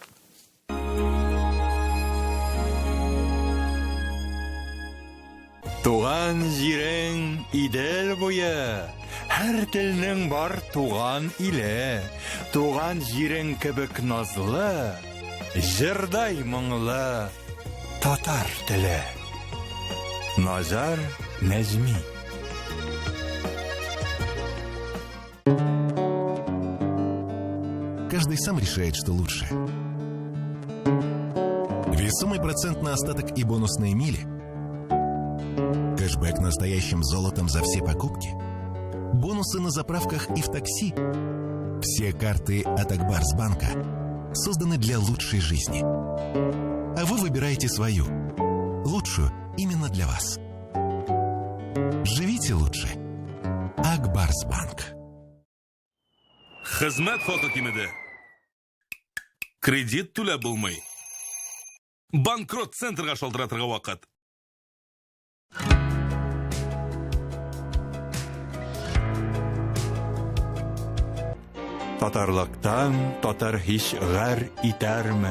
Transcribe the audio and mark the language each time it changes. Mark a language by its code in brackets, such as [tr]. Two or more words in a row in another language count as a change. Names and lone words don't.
[tt] Туган җирең Идел буе, һәр телнең бар туган иле. Туган җирең кебек назлы, җырдай моңлы татар теле. Назар Нәҗми. [ru] Каждый сам решает, что лучше. Весомый процент на остаток и бонусные мили. Кэшбэк настоящим золотом за все покупки. Бонусы на заправках и в такси. Все карты от Акбарсбанка созданы для лучшей жизни. А вы выбираете свою. Лучшую именно для вас. Живите лучше. Акбарсбанк. [tt] Хезмәт хакы кимеде. Кредит түләп булмый. Банкрот центрга шалтыратырга вакыт. Татарлыктан татар һич гар итәрме?